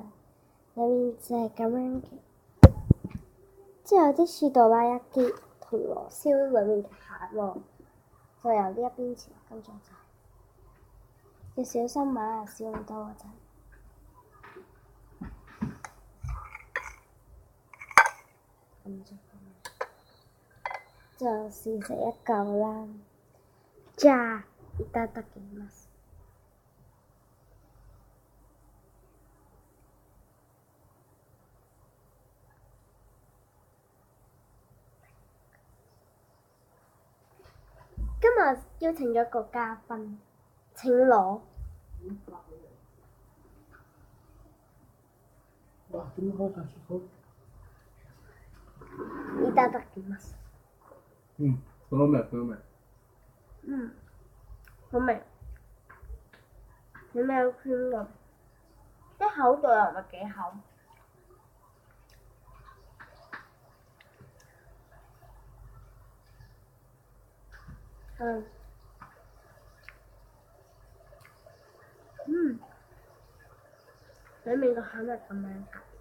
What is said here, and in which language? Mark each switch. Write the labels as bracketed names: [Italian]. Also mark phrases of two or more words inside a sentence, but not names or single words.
[Cantonese] 裏面就係咁樣嘅，即係有啲似哆啦 A 夢銅鑼燒裏面嘅餡喎，就由呢一邊切，跟住就要小心啊！少咁多嗰陣，就試食一嚿啦。 [Japanese] じゃあいただきます。 [Cantonese] 今日邀請咗個嘉賓，請攞。 [Japanese] いただきます。 [Cantonese] 好味。好味。有咩有 cream 㗎？啲口度又唔係幾厚。裏面個餡係咁樣㗎。